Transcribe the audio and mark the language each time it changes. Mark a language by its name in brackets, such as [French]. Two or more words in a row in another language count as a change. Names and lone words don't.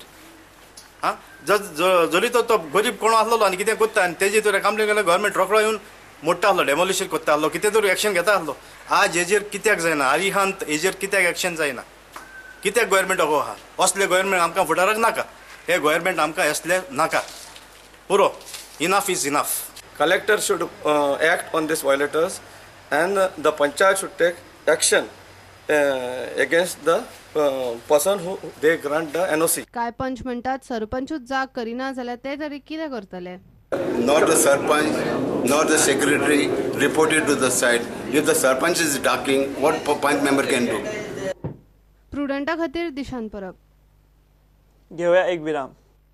[Konkani] हां जरी तो गरीब कोण आसलो आनी कितें करता आनी तेजे तर कंप्लेन केल्यार गोवोरमेंट रोखडो येवन मोडटा आसलो, डेमोलिशन करता आसलो, कितें तरी एक्शन घेता आसलो. आज हेजेर कित्याक जायना? आरिहांत हेजेर कित्याक एक्शन जायना? कित्याक गोवोरमेंट हो आहा? असले गोवोरमेंट आमकां फुडाराक नाका. हे गोवोरमेंट आमकां असले नाका. [English] पुरो enough is enough. Collector should act on these violators and the panchayat should take action against the person who they grant the NOC. [Konkani] काय पंच म्हणटात सरपंचूच जाग करिना जाल्यार ते तरी कितें करतले? [English] Not the sarpanch, nor the secretary reported to the site. If the sarpanch is talking, what panch member can do? [Konkani] प्रुडंटा खातीर दिशान परब. घेऊया एक विराम.